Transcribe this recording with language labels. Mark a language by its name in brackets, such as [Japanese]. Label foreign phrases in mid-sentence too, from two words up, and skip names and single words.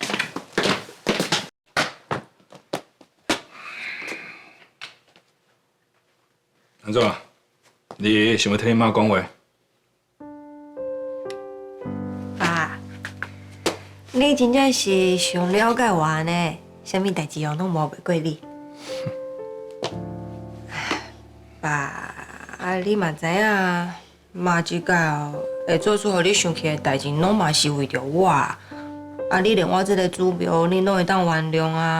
[Min Nan Chinese] 安怎？你想要听你妈讲话？爸，你真正是上了解我呢，啥物代志哦拢无袂过你。爸，啊，你嘛知影，妈即届哦会做出互你生气的代志，拢嘛是为着我。啊，你连我这个祖庙，你拢会当原谅啊？